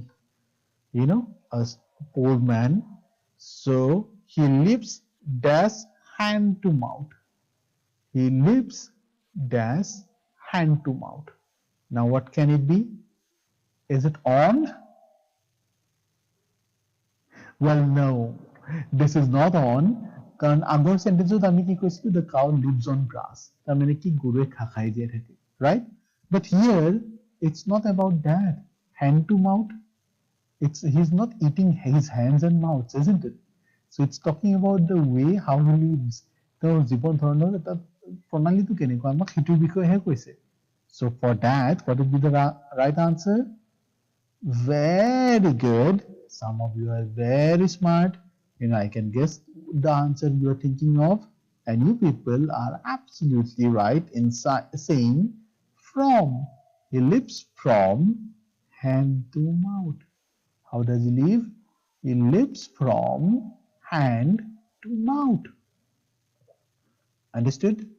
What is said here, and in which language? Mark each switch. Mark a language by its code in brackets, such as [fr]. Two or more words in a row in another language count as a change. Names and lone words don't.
[en] a poor man so he lives dash hand to mouth he lives dash hand to mouth now what can it be is it on well no this is not on [as] কারণ আগৰ সেন্টেন্সত আমি কি কৈছিলো [en] the cow lives on grass [as] তাৰ মানে কি গৰুৱে খাই যায় থাকে [en] right but here it's not about that hand to mouth he's not eating his hands and mouths isn't it so it's talking about the way how he lives [as] তেওঁৰ জীৱন ধৰণৰ এটা প্ৰণালীটো কেনেকুৱা আমাক সেইটো বিষয়েহে কৈছে [en] so for that what would be the right answer very good some of you are very smart I can guess the answer you are thinking of and you people are absolutely right in saying from he lives from hand to mouth how does he live he lives from hand to mouth understood